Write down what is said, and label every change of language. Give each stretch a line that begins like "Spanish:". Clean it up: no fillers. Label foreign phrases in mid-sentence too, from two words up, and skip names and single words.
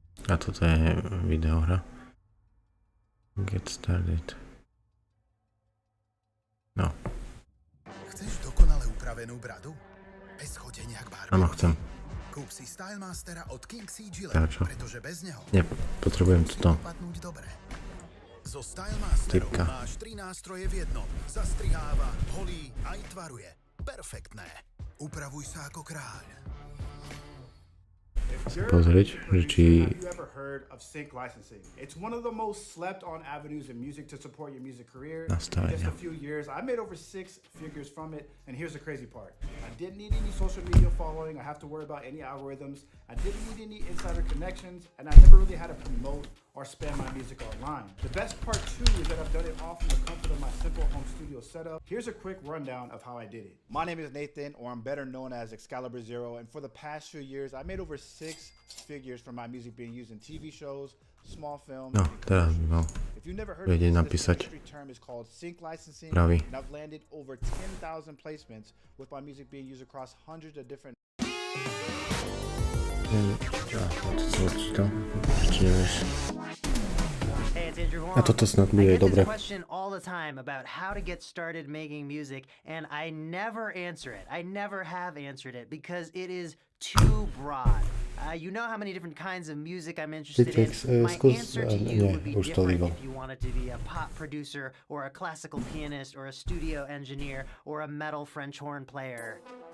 Slovak: A toto je videohra.
English: Get started.
Slovak: No. Chceš dokonale upravenú bradu? Bez chodenia k barberovi? Áno, chcem. Kúp si Stylmastera od King CG, pretože bez neho Nie, potrebujem to. dopadnúť dobre. So Stylemasterom máš 3 nástroje v jednom. Zastriháva, holí aj tvaruje. Perfektné. Upravuj sa ako kráľ. Pozrieť, že či...
English: Have you ever heard of sync licensing? It's one of the most slept on avenues in music to support your music career. In just a few years, I made over 6 figures from it, and here's the crazy part. I didn't need any social media following, I have to worry about any algorithms, I didn't need any insider connections, and I never really had to promote or spam my music online. The best part too is that I've done it all from the comfort of my simple home studio setup. Here's a quick rundown of how I did it. My name is Nathan, or I'm better known as Excalibur Zero, and for the past few years, I made over 6 figures from my music being used in TV shows, small films.
Slovak: No, teraz by mal vedieť napísať pravý.
English: And I've landed over 10,000 placements with my music being used across hundreds of different.
Slovak: A toto snad bude dobré.
English: Question all the time about how to get started making music, and I never answer it. I never have answered it because it is too broad. You know how many different kinds of music I'm interested in. My answer to you would be different if you wanted to be a pop producer or a classical pianist or a studio engineer or a metal French horn player.